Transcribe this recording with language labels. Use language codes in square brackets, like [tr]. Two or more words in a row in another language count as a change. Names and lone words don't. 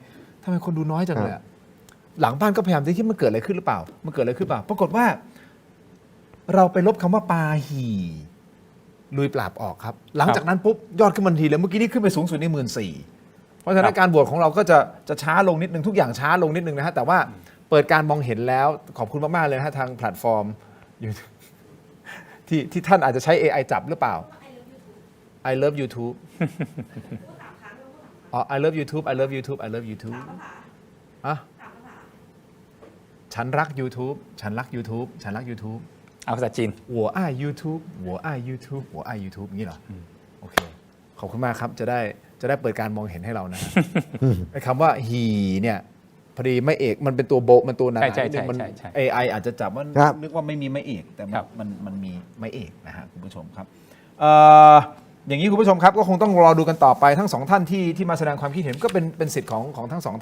[th] คนดูน้อยจังเลยหลังบ้านก็พยายามที่มันเกิดอะไรขึ้นหรือเปล่าปรากฏว่าเราไปลบคำว่าปาหีลุยปราบออกครับหลังจากนั้นปุ๊บยอดขึ้นทันทีเลยเมื่อกี้นี่ขึ้นไปสูงสุดใน14,000เพราะฉะนั้นการบวชของเราก็จะช้าลงนิดนึงทุกอย่างช้าลงนิดนึงนะฮะแต่ว่าเปิดการมองเห็นแล้วขอบคุณมากๆเลยนะฮะทางแพลตฟอร์ม ที่ท่านอาจจะใช้ AI จับหรือเปล่า [en] I love YouTube [th] อ๋อ [en] I love YouTube I love YouTube I love YouTube [th] อ่ะฉันรัก YouTube ฉันรัก YouTube ฉันรัก YouTube เอาภาษาจีน [zh] 我爱 YouTube 我爱 YouTube 我爱 YouTube [th] อย่างนี้เหรอโอเคขอบคุณมากครับจะได้เปิดการมองเห็นให้เรานะไอ้คำว่าฮีเนี่ยพอดีไม่เอกมันเป็นตัวโบมันตัวหนามัน AI อาจจะจับว่านึกว่าไม่มีไม่เอก แต่มันมีไม่เอกนะฮะคุณผู้ชมครับอย่างนี้คุณผู้ชมครับก็คงต้องรอดูกันต่อไปทั้งสองท่านที่มาแสดงความคิดเห็นก็เป็นสิทธิ์ของทั้งสอง